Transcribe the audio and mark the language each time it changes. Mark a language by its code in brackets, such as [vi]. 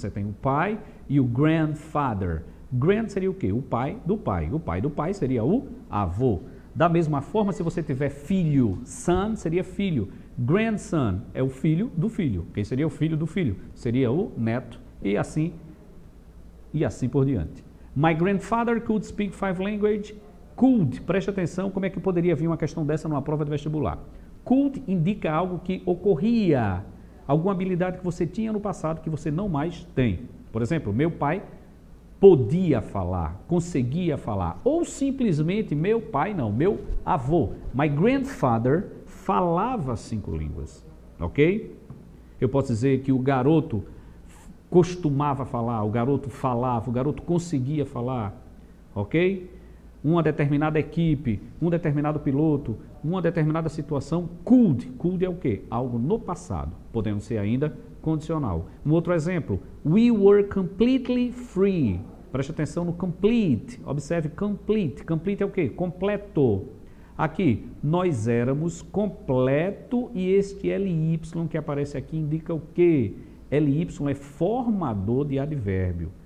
[pt] Você tem o pai e o grandfather. Grand seria o quê? O pai do pai. O pai do pai seria o avô. Da mesma forma, se você tiver filho, son seria filho. Grandson é o filho do filho. Quem seria o filho do filho? Seria o neto e assim por diante. [en] My grandfather could speak 5 languages. [pt] Could, preste atenção como é que poderia vir uma questão dessa numa prova de vestibular. Could indica algo que ocorria, alguma habilidade que você tinha no passado que você não mais tem. Por exemplo, meu pai podia falar, conseguia falar, ou simplesmente meu avô. [en] My grandfather [pt] falava 5 línguas, ok? Eu posso dizer que o garoto costumava falar, o garoto falava, o garoto conseguia falar, ok? Uma determinada equipe, um determinado piloto, uma determinada situação, could é o quê? Algo no passado, podendo ser ainda condicional. Um outro exemplo, [en] we were completely free. [pt] Preste atenção no complete, observe complete. Complete é o quê? Completo. Aqui, nós éramos completo e este LY que aparece aqui indica o quê? LY é formador de advérbio.